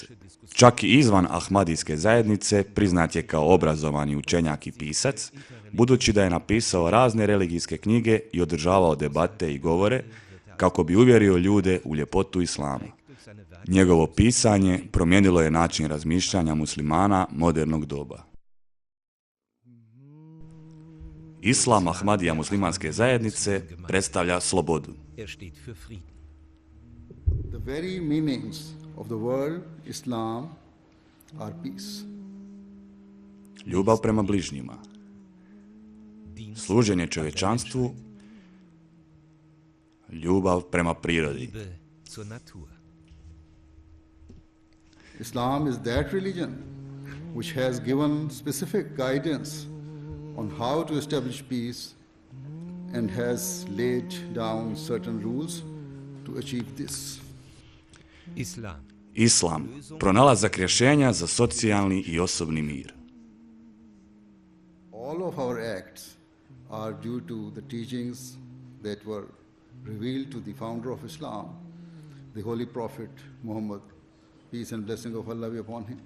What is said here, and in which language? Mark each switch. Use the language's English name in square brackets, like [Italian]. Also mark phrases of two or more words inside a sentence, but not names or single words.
[Croatian] Čak i izvan Ahmadijske zajednice priznat je kao obrazovani učenjak i pisac, budući da je napisao razne religijske knjige i održavao debate i govore kako bi uvjerio ljude u ljepotu Islama. Njegovo pisanje promijenilo je način razmišljanja muslimana modernog doba. Islam Ahmadija muslimanske zajednice predstavlja slobodu. [English] The very meanings of the word Islam are peace. [Croatian] Ljubav prema bližnjima, služenje čovječanstvu, ljubav prema prirodi. [English] Islam is that religion which has given specific guidance on how to establish peace and has laid down certain rules to achieve this. [Croatian] Islam, pronalazak rješenja za socijalni i osobni mir. [English] All of our acts are due to the teachings that were revealed to the founder of Islam, the Holy Prophet Muhammad, peace and blessing of Allah be upon him.